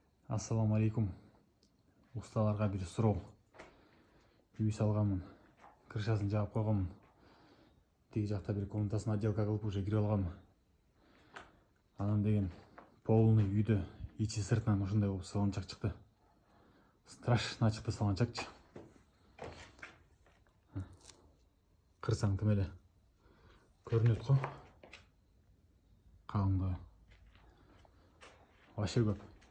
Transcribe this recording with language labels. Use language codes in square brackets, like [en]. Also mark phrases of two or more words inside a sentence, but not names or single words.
[kk] Ассаламу алейкум. Усталарға бір сұрау. Үй салғанмын. Крышасын жағып қойғанмын. Теги жақта бір комнатасын отделка қылып уже кире алғанмын. [ky] Анан деген полный үйді ичи сыртынан ушундай болуп салончак чыкты. Страшно чыкты салончакчы. Кырсаң тим эле көрүнөт го. Калыңдыгы. Вообще көп.